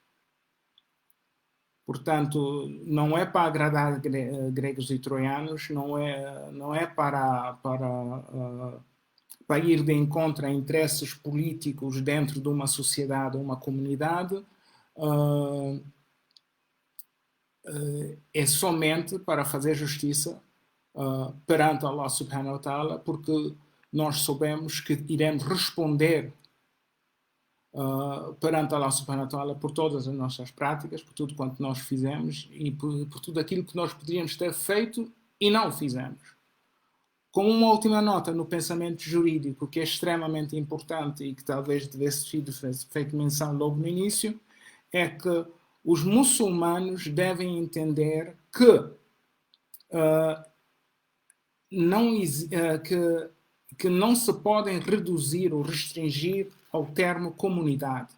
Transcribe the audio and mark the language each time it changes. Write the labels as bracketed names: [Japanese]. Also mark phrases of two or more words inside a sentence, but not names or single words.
[Portuguese] Portanto, não é para agradar gregos e troianos, não é para ir de encontro a interesses políticos dentro de uma sociedade ou uma comunidade, é somente para fazer justiça perante Allah [Arabic] سبحانه وتعالى, [Portuguese] porque nós soubemos que iremos responder perante Allah [Arabic] سبحانه وتعالى [Portuguese] por todas as nossas práticas, por tudo quanto nós fizemos e por tudo aquilo que nós poderíamos ter feito e não fizemos. Com uma última nota no pensamento jurídico, que é extremamente importante e que talvez tivesse sido feito menção logo no início, é que os muçulmanos devem entender que que não se podem reduzir ou restringir ao termo comunidade.